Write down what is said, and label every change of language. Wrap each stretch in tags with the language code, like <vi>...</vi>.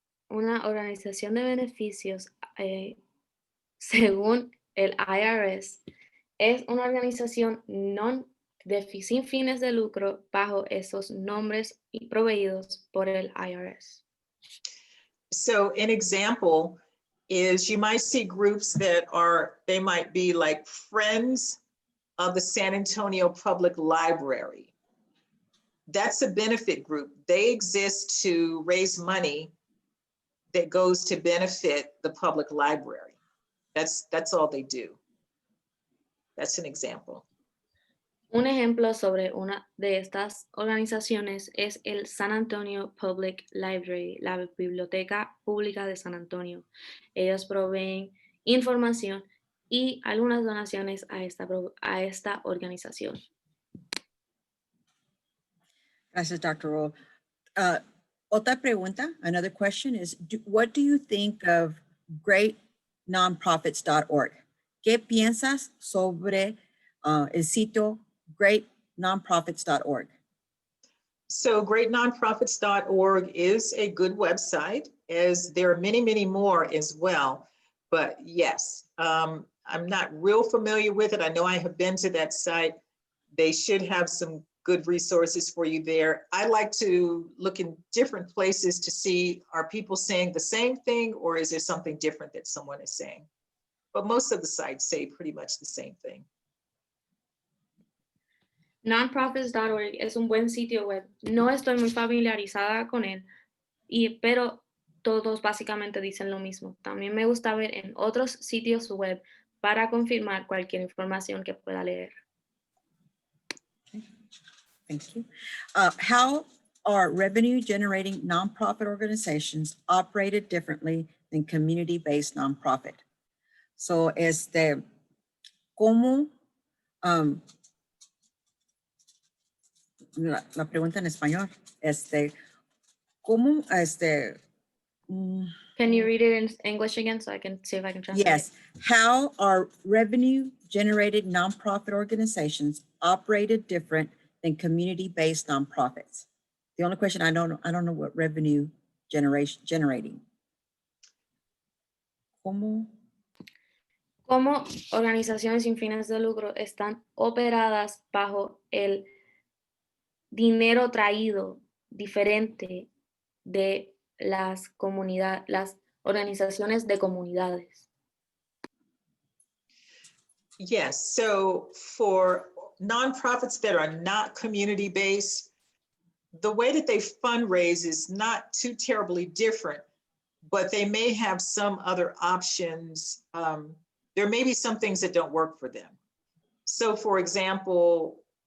<es>Una organización de beneficios, según el IRS, es una organización sin fines de lucro bajo esos nombres y proveídos por el IRS.</es> <en>So an example is you might see groups that they might be like Friends of the San Antonio Public Library. That's a benefit group. They exist to raise money that goes to benefit the public library. That's all they do. That's an example.</en> <es>Un ejemplo sobre una de estas organizaciones es el San Antonio Public Library, la Biblioteca Pública de San Antonio. Ellos proveen información y algunas donaciones a esta organización. Gracias, Dr. Rolle. Otra pregunta,</es> <en>another question is, what do you think of Greatnonprofits.org?</en> <es>¿Qué piensas sobre el sitio Greatnonprofits.org?</es> <en>So Greatnonprofits.org is a good website, as there are many, many more as well. But yes, I'm not real familiar with it. I know I have been to that site. They should have some good resources for you there. I like to look in different places to see, are people saying the same thing or is there something different that someone is saying? But most of the sites say pretty much the same thing.</en> <es>Nonprofits.org es un buen sitio web. No estoy muy familiarizada con él, pero todos básicamente dicen lo mismo. También me gusta ver en otros sitios web para confirmar cualquier información que pueda leer.</es> <en>Thank you. How are revenue-generating nonprofit organizations operated differently than community-based nonprofit?</en> <es>So, ¿cómo? La pregunta en español, ¿cómo?</es> <en>Can you read it in English again so I can see if I can translate? Yes. How are revenue-generated nonprofit organizations operated different than community-based nonprofits? The only question I don't know what revenue generating.</en> <es>¿Cómo? ¿Cómo organizaciones sin fines de lucro están operadas bajo el dinero traído diferente de las organizaciones de comunidades?</es> <en>Yes, so for nonprofits that are not community-based, the way that they fundraise is not too terribly different, but they may have some other options. There may be some things that don't work for them. So for example,</en>